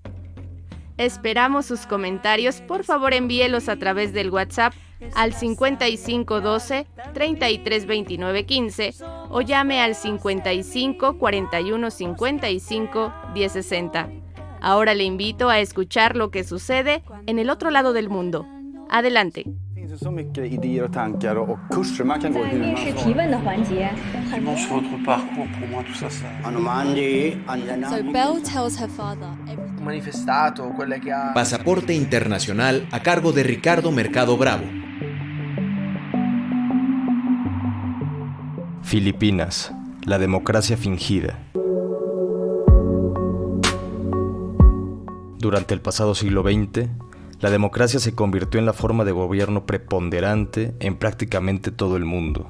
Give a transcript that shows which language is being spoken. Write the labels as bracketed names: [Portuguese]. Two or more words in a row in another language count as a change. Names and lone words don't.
[Spanish] Esperamos sus comentarios, por favor envíelos a través del WhatsApp al 5512 3329 15 o llame al 55 41 55 1060. Ahora le invito a escuchar lo que sucede en el otro lado del mundo. Adelante. [Swedish] Så mycket idéer och tankar och kurser man kan gå hur man [English] So Belle tells her father. [Italian] Manifestato, quelle che ha... [Spanish] Pasaporte Internacional a cargo de Ricardo Mercado Bravo. Filipinas, la democracia fingida. Durante el pasado siglo XX, la democracia se convirtió en la forma de gobierno preponderante en prácticamente todo el mundo.